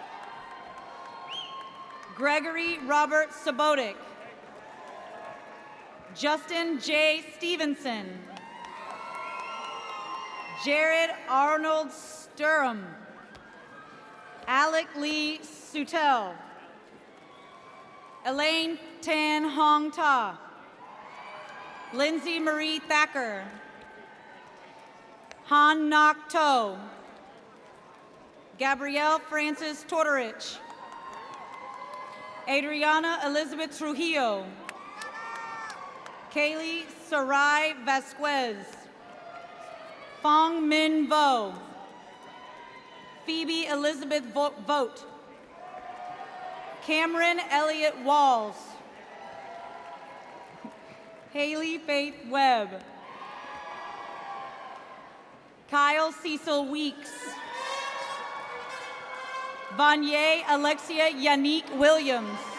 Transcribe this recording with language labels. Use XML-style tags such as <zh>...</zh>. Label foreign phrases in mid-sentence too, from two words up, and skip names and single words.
<en>Gregory Robert Sabotic. Justin J. Stevenson. Jared Arnold Sturm. Alec Lee Sutel. Elaine Tan Hong Ta. Lindsay Marie Thacker. Han Nok To. Gabrielle Francis Tortorich. Adriana Elizabeth Trujillo. Kaylee Sarai Vasquez. Fong Min Vo. Phoebe Elizabeth Vogt. Cameron Elliott Walls. Haley Faith Webb. Kyle Cecil Weeks. Vanier Alexia Yannick Williams.</en>